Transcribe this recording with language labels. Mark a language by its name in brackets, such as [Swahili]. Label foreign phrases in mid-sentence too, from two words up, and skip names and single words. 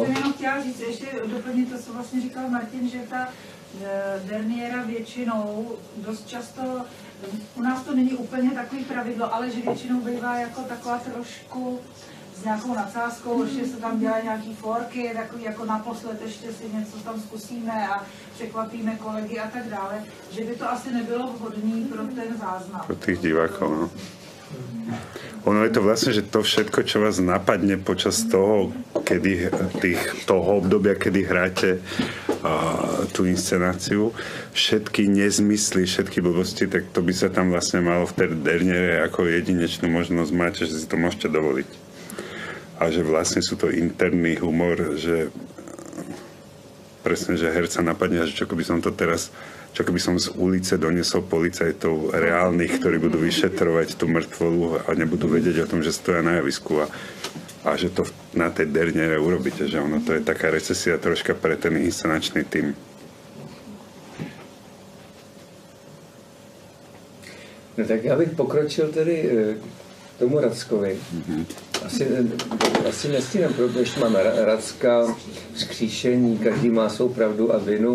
[Czech] Jsem jenom chtěla říct, ještě doplnit to, co vlastně říkal Martin, že ta derniéra většinou dost často, u nás to není úplně takový pravidlo, ale že většinou bývá jako taková trošku s nějakou nadsázkou, ještě se tam dělají nějaký forky, takový jako naposled ještě si něco tam zkusíme a překvapíme kolegy a tak dále, že by to asi nebylo vhodné pro ten záznam. [Slovak] Pro tých divákov, no. Ono je to vlastne, že to všetko, čo vás napadne počas toho, toho obdobia, kedy hráte tú inscenáciu, všetky nezmysly, všetky blbosti, tak to by sa tam vlastne malo v tej derniére ako jedinečnú možnosť mať, že si to môžete dovoliť. A že vlastne sú to interný humor, že presne, že herca napadne, že čo by som to teraz čo keby som z ulice doniesol policajtov reálnych, ktorí budú vyšetrovať tú mŕtvolu a nebudú vedieť o tom, že stoja na javisku a že to na tej derniere urobíte, že ono to je taká recesia troška pre ten inscenačný tím. [Czech] No tak já bych pokročil tedy k tomu Rackovi. Asi nestínám, protože ještě máme Racka, vzkříšení, každý má svou pravdu a vinu.